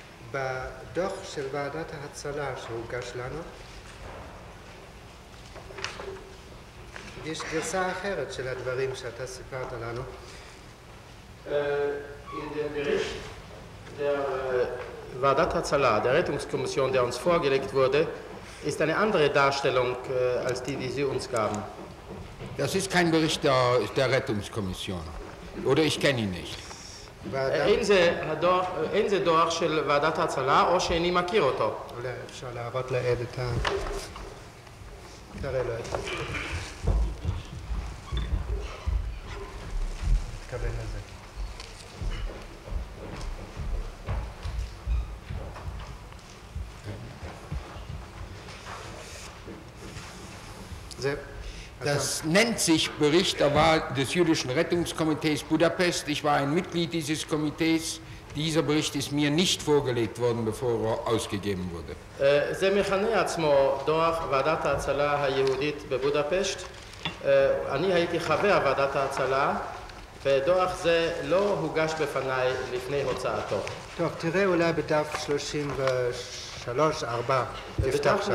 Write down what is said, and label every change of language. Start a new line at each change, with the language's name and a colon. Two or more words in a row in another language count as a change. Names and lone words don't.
Hebrew: בדוח של ועדת ההצלה שהוגש לנו, יש גרסה אחרת של הדברים שאתה סיפרת לנו.
German: In dem Bericht der
Hebrew: ועדת הצלה,
German: der Rettungskommission, der uns vorgelegt wurde, ist eine andere Darstellung als die Sie uns gaben. Das ist kein Bericht der Rettungskommission. Oder ich kenne ihn nicht.
Hebrew: אין זה דוח של ועדת ההצלה או שאיני מכיר אותו. אולי אפשר להראות לעד את ה... תראה לו את זה. תקבל לזה. זה...
German: Das nennt sich Bericht des Jüdischen Rettungskomitees Budapest. Ich war ein Mitglied dieses Komitees. Dieser Bericht ist mir nicht vorgelegt worden, bevor er ausgegeben wurde.
Hebrew: זה מכנה עצמו דוח ועדת ההצלה היהודית בבודפשט. אני הייתי חבר ועדת ההצלה, ודוח זה לא הוגש בפניי לפני הוצאתו. טוב, תראה אולי בדף 33-4, תפתח שם.